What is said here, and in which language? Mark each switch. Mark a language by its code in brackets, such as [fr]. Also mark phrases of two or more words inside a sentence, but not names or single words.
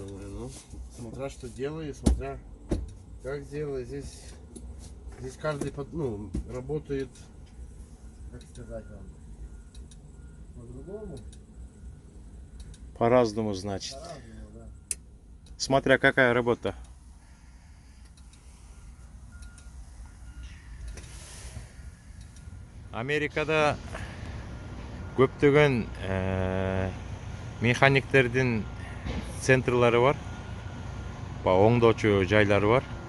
[ru] Думаю, ну, смотря что делает, смотря как делает. Здесь каждый работает, как сказать вам, по-другому. По-разному, значит. По-разному, да. Смотря какая работа. [ky] Америкада көптөгөн механиктердин центрлары бар, оңдоочу жайлары бар.